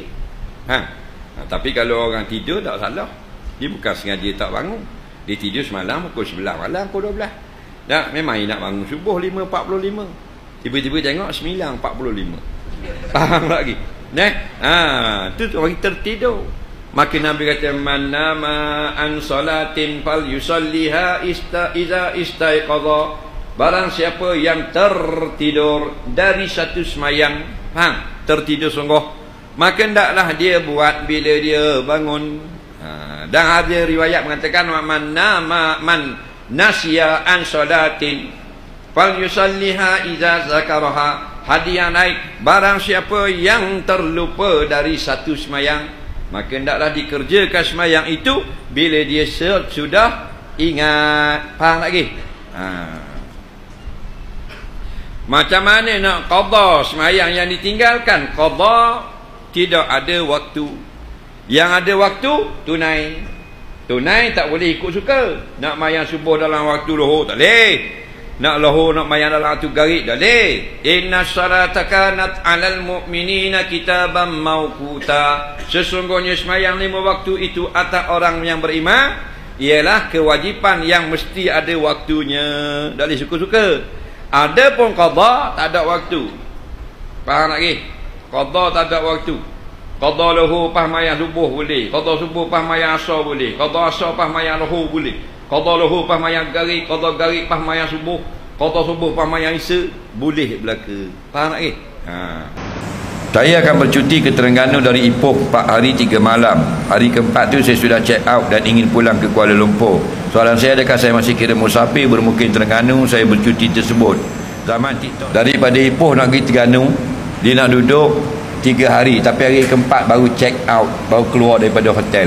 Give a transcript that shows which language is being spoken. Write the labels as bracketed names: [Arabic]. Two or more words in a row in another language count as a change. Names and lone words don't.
[Malay] Tapi kalau orang tidur tak salah. Dia bukan sengaja tak bangun. Dia tidur semalam pukul 9 malam, pukul 12. Tak, memang dia nak bangun subuh 5.45. Tiba-tiba tengok 9.45. Faham lagi? Tu orang tertidur. Maka Nabi kata, [Arabic] من نام عن صلاة فليصلها إذا استيقظ. [Malay] Barang siapa yang tertidur dari satu semayang, tertidur sungguh, maka hendaklah dia buat bila dia bangun. Dan ada riwayat mengatakan, [Arabic] من نام من نسي عن صلاة فليصلها إذا ذكرها. [Malay] Hadiah naik, barang siapa yang terlupa dari satu semayang, maka hendaklah dikerjakan semayang itu bila dia sudah ingat. Faham lagi? Macam mana nak qadha semayang yang ditinggalkan? Qadha tidak ada waktu. Yang ada waktu tunai. Tunai tak boleh ikut suka. Nak mayang subuh dalam waktu lohor tak boleh. nak lohor nak mayang dalam tu garik dah leh. [Arabic] إن الصلاة كانت على المؤمنين كتابا موقوتا. [Malay] Sesungguhnya sembahyang 5 waktu itu atas orang yang beriman ialah kewajipan yang mesti ada waktunya. Tak boleh suka-suka. Ada pun qada tak ada waktu. Faham lagi? Qada tak ada waktu. Qada lohor pas mayang subuh boleh. Qada subuh pas mayang asar boleh. Qada asar pas mayang lohor boleh. Qada lohor pas mayang garik. Qada garik pas mayang subuh. Qada subuh pas mayang isya boleh belaka. Faham lagi? Saya akan bercuti ke Terengganu dari Ipoh 4 hari 3 malam. Hari keempat tu saya sudah [English] check out [Malay] dan ingin pulang ke Kuala Lumpur. Soalan saya, adakah saya masih kira musafir bermukim Terengganu saya bercuti tersebut? Zaman TikTok daripada Ipoh nak pergi Terengganu, dia nak duduk 3 hari, tapi hari keempat baru [English] check out, [Malay] baru keluar daripada hotel.